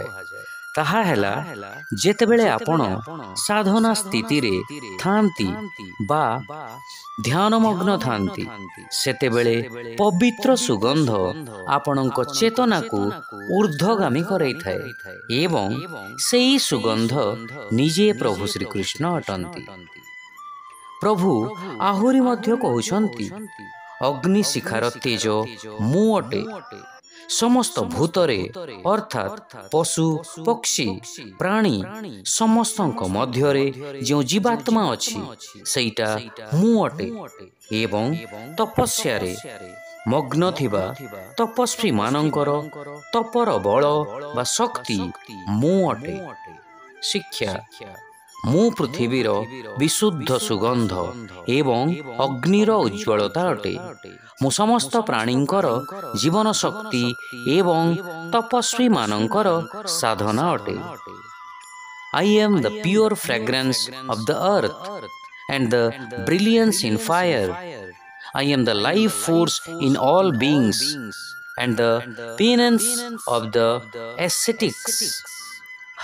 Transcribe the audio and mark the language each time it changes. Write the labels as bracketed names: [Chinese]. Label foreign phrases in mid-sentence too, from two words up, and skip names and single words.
[Odia] ତାହା ହେଲା ଯେତେବେଳେ ଆପଣ ସାଧନା ସ୍ଥିତି ରେ ଥାଆନ୍ତି ବା ଧ୍ୟାନମଗ୍ନ ଥାଆନ୍ତି, ସେତେବେଳେ ପବିତ୍ର ସୁଗନ୍ଧ ଆପଣଙ୍କ ଚେତନା କୁ ଊର୍ଦ୍ଧ୍ୱଗାମୀ କରଇ ଥାଏ ଏବଂ ସେହି ସୁଗନ୍ଧ ନିଜେ ପ୍ରଭୁ ଶ୍ରୀକୃଷ୍ଣ ଅଟନ୍ତି। ପ୍ରଭୁ ଆହୁରି ମଧ୍ୟ କହୁଛନ୍ତି, ଅଗ୍ନି ଶିଖାର ତେଜ ମୁଁ ଅଟେ। ସମସ୍ତ ଭୂତରେ ଅର୍ଥାତ ପଶୁ ପକ୍ଷୀ ପ୍ରାଣୀ ସମସ୍ତଙ୍କ ମଧ୍ୟରେ ଯେ ଜୀବାତ୍ମା ଅଛି ସେଟା ମୁଁ ଅଟେ ଏବଂ ତପସ୍ୟା ରେ ମଗ୍ନ ଥିବା ତପସ୍ୱୀ ମାନଙ୍କର ତପର ବଳ ବା ଶକ୍ତି ମୁଁ ଅଟେ। ଶିକ୍ଷା ମୁଁ ପୃଥିବୀର ବିଶୁଦ୍ଧ ସୁଗନ୍ଧ ଏବଂ ଅଗ୍ନିର ଉଜ୍ଜ୍ୱଳତା ଅଟେ। ମୁଁ ସମସ୍ତ ପ୍ରାଣୀଙ୍କର ଜୀବନ ଶକ୍ତି ଏବଂ ତପସ୍ୱୀ ମାନଙ୍କର ସାଧନା ଅଟେ। [English] I am the pure fragrance of the earth and the brilliance in fire. I am the life force in all beings and the penance of the ascetics.